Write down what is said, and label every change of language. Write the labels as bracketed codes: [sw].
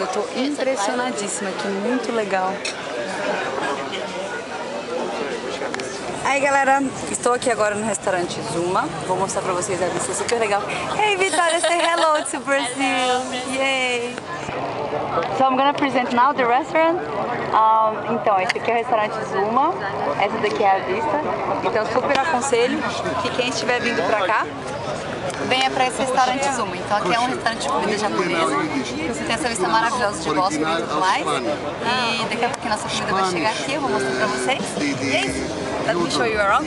[pt] Eu tô impressionadíssima aqui, muito legal. Aí galera, estou aqui agora no restaurante Zuma. Vou mostrar pra vocês a vista super legal. [en] Hey Vitória, say hello to Brazil! Yay! So I'm gonna present now the restaurant. [pt] Então, esse aqui é o restaurante Zuma. Essa daqui é a vista. Então super aconselho que quem estiver vindo pra cá, venha pra esse restaurante Zuma. Então aqui é um restaurante de comida japonesa. Você tem essa vista maravilhosa de bosque e tudo mais. E daqui a pouco a nossa comida vai chegar aqui, eu vou mostrar pra vocês. E é isso. [en] Let me show you around.